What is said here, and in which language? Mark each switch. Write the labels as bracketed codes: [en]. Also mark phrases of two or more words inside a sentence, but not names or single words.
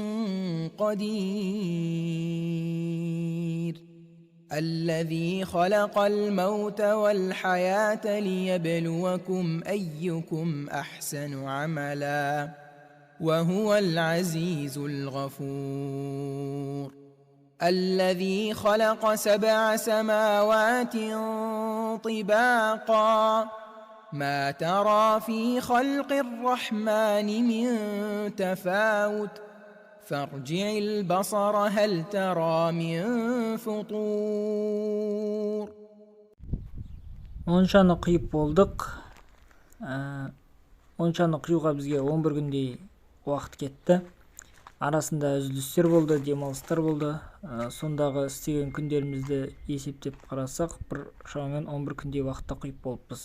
[ar] قدير الذي خلق الموت والحياة ليبلوكم أيكم أحسن عملا وهو العزيز الغفور الذي خلق 7 سماوات طباقا ما ترى في خلق الرحمن من تفاوت فارجع البصر هل ترى من فطور. [kk] Моншаны құйып болдық. Моншаны құюға бізге 11 күндей уақыт кетті. Арасында үзілістер болды, демалыстар болды. Сондағы істеген күндерімізді есептеп қарасақ, шамамен 11 күндей уақытта құйып болыппыз.